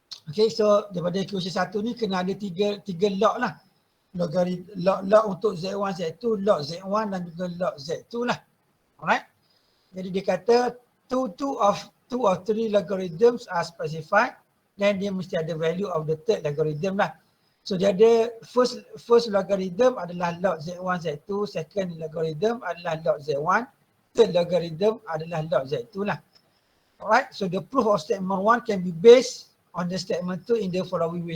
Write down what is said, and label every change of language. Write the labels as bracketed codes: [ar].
[ms] Okay, so daripada equation 1 ni kena ada tiga log lah. Log untuk Z1, Z2, log Z1 dan juga log Z2 lah. Alright. Jadi dia kata [en] two of three logarithms are specified. then [ms] dia mesti ada [en] value of the third logarithm lah. So [ms] dia ada [en] first logarithm adalah log Z1 Z2, second logarithm adalah log Z1, third logarithm adalah log Z2 lah. Alright, so the proof of statement 1 can be based on the statement 2 in the following way.